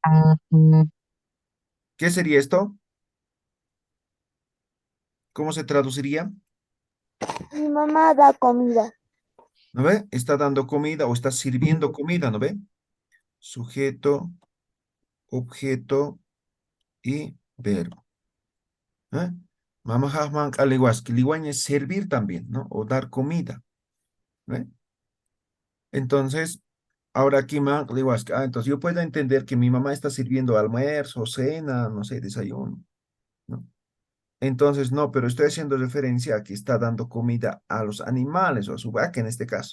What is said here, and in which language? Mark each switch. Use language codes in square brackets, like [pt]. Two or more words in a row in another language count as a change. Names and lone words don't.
[es] ¿Qué sería esto? ¿Cómo se traduciría? Mi mamá da comida. ¿No ve? Está dando comida o está sirviendo comida, ¿no ve? Sujeto, objeto y verbo. [ay] ¿Eh? Mamajaj manka liwaski. [es] Liwaña es servir también, ¿no? O dar comida. ¿Ve? Entonces, ahora aquí digo, entonces yo puedo entender que mi mamá está sirviendo almuerzo, cena, no sé, desayuno, ¿no? Entonces, no, pero estoy haciendo referencia a que está dando comida a los animales o a su vaca en este caso.